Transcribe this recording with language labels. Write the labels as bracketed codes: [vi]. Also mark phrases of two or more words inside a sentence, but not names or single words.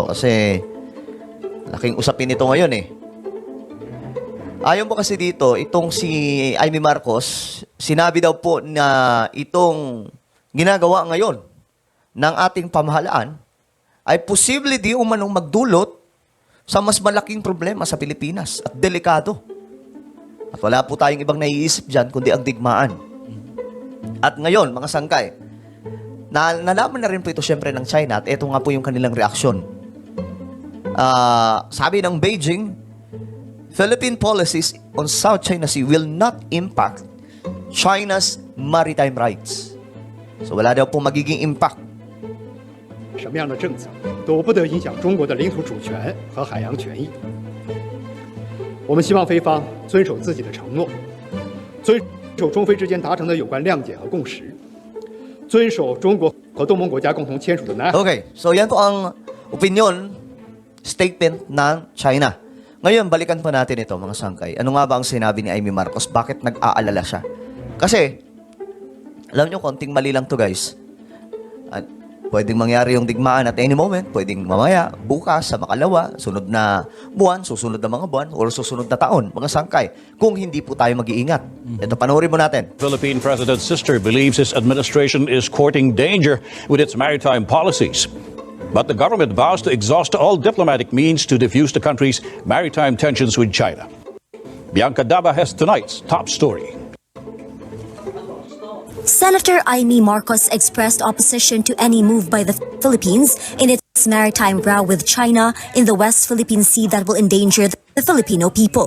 [tl] Kasi laking usapin ito ngayon eh. Ayon po kasi dito, itong si Amy Marcos, sinabi daw po na itong ginagawa ngayon ng ating pamahalaan ay posible di umanong magdulot sa mas malaking problema sa Pilipinas at delikado. At wala po tayong ibang naiisip dyan kundi ang digmaan. At ngayon, mga sangkay, nalaman na rin po ito syempre ng China at ito nga po yung kanilang reaksyon. Sabi ng [en] Beijing, Philippine policies on South China Sea will not impact China's maritime rights. [tl] So wala daw po magiging impact. [zh] 什么样的政策都不得影响中国的领土主权和海洋权益。我们希望菲方遵守自己的承诺，遵守中菲之间达成的有关谅解和共识，遵守中国和东盟国家共同签署的南海。 [tl] Okay, so yan po ang [en] opinion statement [tl] ng China. Ngayon, balikan po natin ito, mga sangkay. Ano nga ba ang sinabi ni Amy Marcos? Bakit nag-aalala siya? Kasi, alam nyo, konting mali lang to guys. At pwedeng mangyari yung digmaan [en] at any moment. [tl] Pwedeng mamaya, bukas, sa makalawa, sunod na buwan, susunod na mga buwan, or susunod na taon, mga sangkay. Kung hindi po tayo mag-iingat. Ito, panoorin mo natin. [en] Philippine President's sister believes his administration is courting danger with its maritime policies. But the government vows to exhaust all diplomatic means to defuse the country's maritime tensions with China. Bianca Daba has tonight's top story. Senator Amy Marcos expressed opposition to any move by the Philippines in its maritime row with China in the West Philippine Sea that will endanger the Filipino people.